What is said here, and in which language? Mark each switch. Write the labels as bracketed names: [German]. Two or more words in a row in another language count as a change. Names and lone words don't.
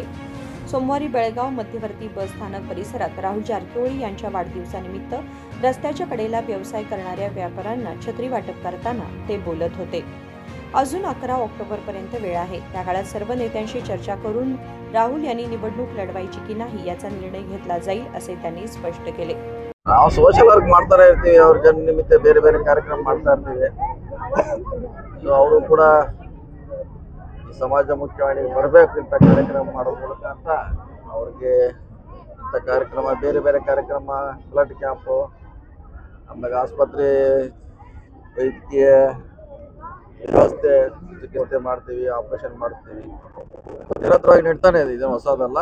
[Marathi] सोमवारी बेळगाव मध्यवर्ती बस स्थानक परिसरात राहुल जारकिहोळी यांच्या वाढदिवसानिमित्त रस्त्याच्या कडेला व्यवसाय करणाऱ्या व्यापाऱ्यांना छत्री वाटप करताना ते बोलत होते। अजून 11 ऑक्टोबरपर्यंत वेळ आहे। त्या काळात सर्व नेत्यांशी चर्चा करून राहुल यांनी निवडणूक लढवायची की नाही याचा निर्णय घेतला जाईल असे त्यांनी स्पष्ट केले। [Kannada] ನಾವು [English] social work [Kannada] ಮಾಡ್ತಾನೆ ಇರ್ತೀವಿ, ಅವ್ರ ಜನ ನಿಮಿತ್ತ ಬೇರೆ ಬೇರೆ ಕಾರ್ಯಕ್ರಮ ಮಾಡ್ತಾ ಇರ್ತೀವಿ। ಸೊ ಅವರು ಕೂಡ ಈ ಸಮಾಜ ಮುಖ್ಯವಾಹಿನಿಗೆ ಬರಬೇಕು ಇಂಥ ಕಾರ್ಯಕ್ರಮ ಮಾಡೋ ಮೂಲಕ ಅಂತ ಅವ್ರಿಗೆ ಇಂಥ ಕಾರ್ಯಕ್ರಮ ಬೇರೆ ಬೇರೆ ಕಾರ್ಯಕ್ರಮ [English] blood camp, [Kannada] ಆಮೇಲೆ ಆಸ್ಪತ್ರೆ ವೈದ್ಯಕೀಯ ವ್ಯವಸ್ಥೆ ಚಿಕಿತ್ಸೆ ಮಾಡ್ತೀವಿ, ಆಪರೇಷನ್ ಮಾಡ್ತೀವಿ, ನಿರಂತರವಾಗಿ ನಡ್ತಾನೆ ಇದೆ, ಇದೇನು ಹೊಸದಲ್ಲ।